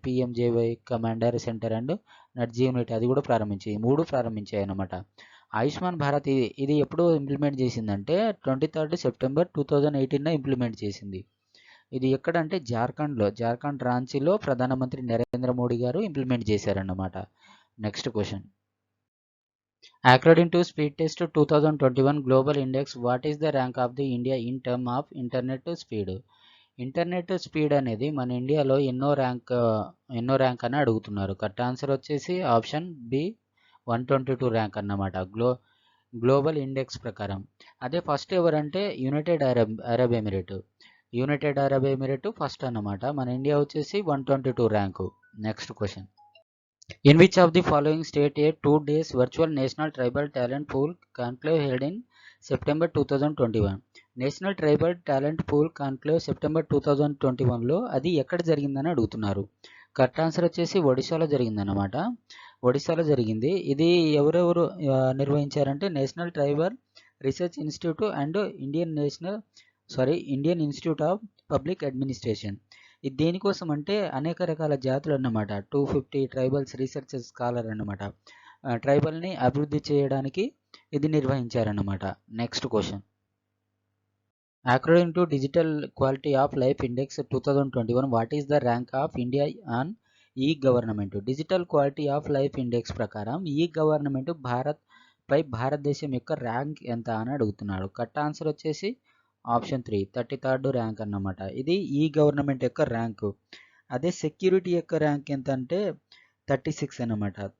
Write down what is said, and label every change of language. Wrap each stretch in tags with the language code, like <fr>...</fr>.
<te>PMJAY commander centre and nudge unit అది కూడా ప్రారంభించి 3 ప్రారంభించాయి అన్నమాట. ఆయుష్మాన్ భారత్ ఇది ఎప్పుడు ఇంప్లిమెంట్ చేసిందంటే 23 సెప్టెంబర్ 2018 ఇంప్లిమెంట్ చేసింది. ఇది ఎక్కడంటే జార్ఖండ్ రాంచీలో ప్రధానమంత్రి నరేంద్ర మోడీ గారు ఇంప్లిమెంట్ చేశారన్నమాట. Next question.</te> <en>According to Speed Test 2021 Global Index, what is the rank of the India in term of internet speed?</en> <te>Internet speed అనేది మన ఇండియాలో ఎన్నో ర్యాంక్ అని అడుగుతున్నారు. కరెక్ట్ ఆన్సర్ వచ్చేసి ఆప్షన్ బి 122 ర్యాంక్ అన్నమాట గ్లోబల్ ఇండెక్స్ ప్రకారం. అదే ఫస్ట్ ఎవరంటే యునైటెడ్ అరబ్ ఎమిరేట్ ఫస్ట్ అన్నమాట. మన ఇండియా వచ్చేసి 122 rank. Next question.</te> <en>In which of the following state a 2 days virtual National Tribal Talent Pool conclave held in September 2021?</en> <te>National tribal talent pool conclave September 2021లో అది ఎక్కడ జరిగిందని అడుగుతున్నారు. Correct answer వచ్చేసి ఒడిశాలో జరిగిందన్నమాట. ఒడిశాలో జరిగింది. ఇది ఎవరెవరు నిర్వహించారంటే national tribal research institute and Indian institute of public administration. ఇది దేనికోసం అంటే అనేక రకాల జాతులు అన్నమాట. 250 ట్రైబల్స్ రీసెర్చ్ స్కాలర్ అన్నమాట. ట్రైబల్ని అభివృద్ధి చేయడానికి ఇది నిర్వహించారన్నమాట. Next question.</te> <en>According to Digital Quality of Life Index 2021, what is the rank of India on e-government?</en> <te>Digital quality of life index ప్రకారం ఈ-గవర్నమెంట్ భారతదేశం యొక్క ర్యాంక్ ఎంత అని అడుగుతున్నాడు. కరెక్ట్ ఆన్సర్ వచ్చేసి ఆప్షన్ 3 33rd ర్యాంక్ అన్నమాట. ఇది ఈ-గవర్నమెంట్ యొక్క ర్యాంకు. అదే సెక్యూరిటీ యొక్క ర్యాంక్ ఎంత అంటే 36 అన్నమాట.</te>